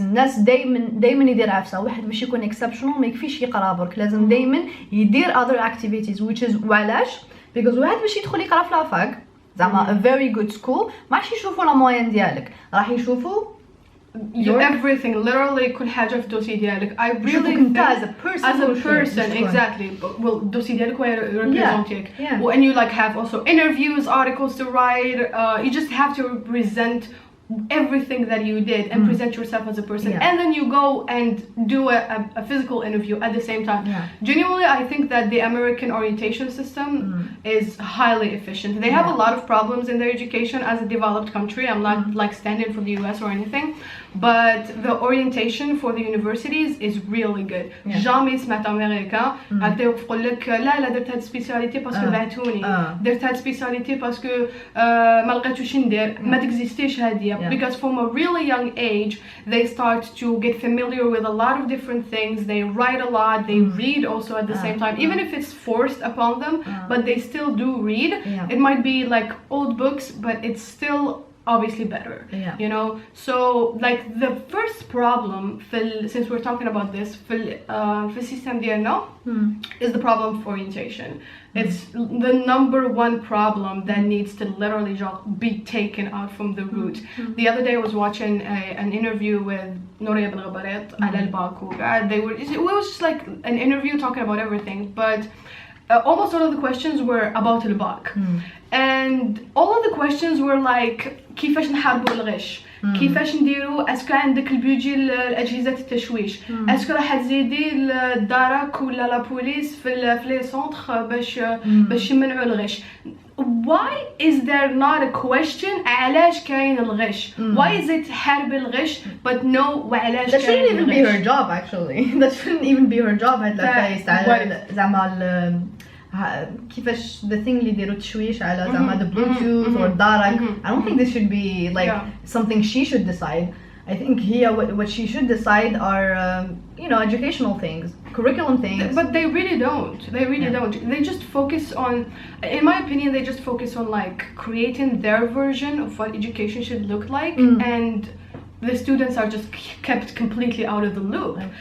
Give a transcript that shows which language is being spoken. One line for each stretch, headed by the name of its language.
Arabic: الناس دايما يدير عفسه واحد باش يكون exceptional ما يكفيش يقرا برك, لازم دايما يدير
English: other activities which is
Arabic: وعلاش
English: because
Arabic: واحد باش يدخل يقرا في لافاك زعما
English: a very good school
Arabic: ما راح يشوفوا لا موين ديالك, راح يشوفوا
English: everything, literally
Arabic: كل حاجة في الدوسي ديالك.
English: I really think as a person exactly. Well,
Arabic: الدوسي ديالك هو representك.
English: And you like have also interviews, articles to write. You just have to present everything that you did and present yourself as a person, and then you go and do a physical interview at the same time. Genuinely, I think that the American orientation system is highly efficient. They have a lot of problems in their education as a developed country. I'm not like standing for the US or anything, but the orientation for the universities is really good.
French: jamais
Arabic: سمعت أمريكا عطيو يقول لك لا درت هاد سبيسياليتي باسكو بعتوني, درت هاد سبيسياليتي باسكو ما لقيتوش ندير, ما تكزيستيش هادية.
English: Because from a really young age they start to get familiar with a lot of different things. They write a lot, they read also at the same time, even if it's forced upon them, but they still do read. It might be like old books, but it's still obviously better, you know. So like the first problem since we're talking about this
Arabic: في السيستم ديالنا
English: is the problem of orientation. It's the number one problem that needs to literally be taken out from the root. The other day I was watching an interview with Noria Ben Ghabaret
Arabic: على الباكو.
English: It was just like an interview talking about everything, but almost all of the questions were about الباك. And all of the questions were like
Arabic: كيفاش نحاربوا الغش, كيفاش نديروا, اسكو عندك البيجي لاجهزه التشويش, اسكو راح تزيدي الدرك ولا لا بوليس في لي سونتر باش يمنعوا الغش.
English: Why is there not a question
Arabic: علاش كاين الغش?
English: Why is it
Arabic: حارب الغش
English: but no
Arabic: وعلاش
English: that shouldn't even be her job actually. That shouldn't even be her job.
Arabic: هاد الفايس على زعما كيفاش
English: the thing
Arabic: اللي يديروا تشويش على زعما
English: the bluetooth
Arabic: or الدرك.
English: I don't think this should be like something she should decide. I think here what she should decide are you know, educational things, curriculum things. But they really don't. They really don't. They just focus on, in my opinion, they just focus on like creating their version of what education should look like, and the students are just kept completely out of the loop.